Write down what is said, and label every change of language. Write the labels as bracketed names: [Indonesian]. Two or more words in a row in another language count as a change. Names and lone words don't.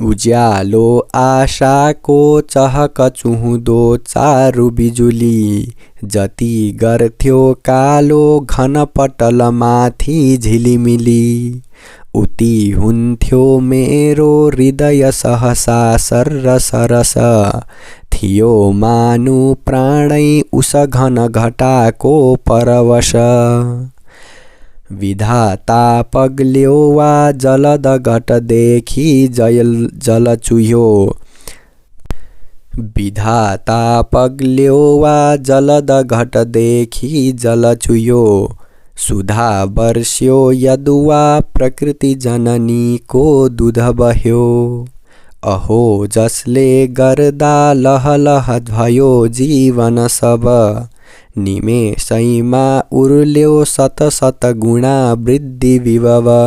[Nepali] उज्यालो आशाको चहक चुहुँदो चारु बिजुली, जति गर्थ्यो कालो घन पटलमाथि झिलिमिली, उति हुन्थ्यो मेरो हृदय सहसा सरस, थियो मानु प्राणै उस घन घटाको परवश। विधाता पग्ल्यो वा जलद घटदेखि जल चुह्यो, विधाता पग्ल्यो वा जलद घटदेखि जल चुह्यो, सुधा वर्ष्यो यदुवा प्रकृति जननीको दुध बह्यो। अहो जसले गर्दा लहलह भयो जीवन सब, निमेषैमा उर्ल्यो शत गुणा वृद्धि विभव।